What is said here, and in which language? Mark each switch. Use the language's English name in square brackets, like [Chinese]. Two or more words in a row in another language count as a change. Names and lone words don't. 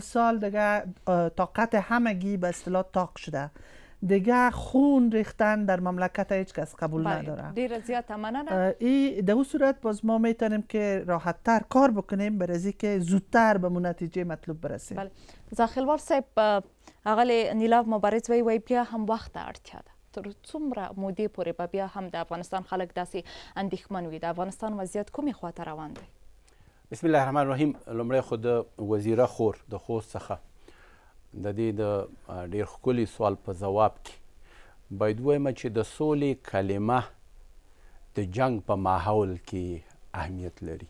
[Persian] 40 سال دیگه طاقت همگی به اصطلاح طاق شده. دیگه خون ریختن در مملکت هیچ کس قبول نداره. [Pashto] دیر زیاد مننه. [Persian] در اون صورت باز ما میتونیم که راحت تر کار بکنیم برای از که زودتر به نتیجه مطلوب برسیم. بله. [Pashto] زاخیلوال صاحب، اقل نیلا مبارز وی بیا هم وخت اړتیا ده. تر څومره مودې پورې به بیا هم د افغانستان خلک داسې اندېښمن وي؟ د افغانستان وضعیت کومې خواته روان دی؟ [Arabic] بسم الله الرحمن الرحیم. [Pashto] لومړی خو د وزیره خور د خوست څخه د دې د ډېر ښکلي سوال په ځواب کې باید ووایم چې د سولې کلمه د جنګ په ماحول کې اهمیت لري.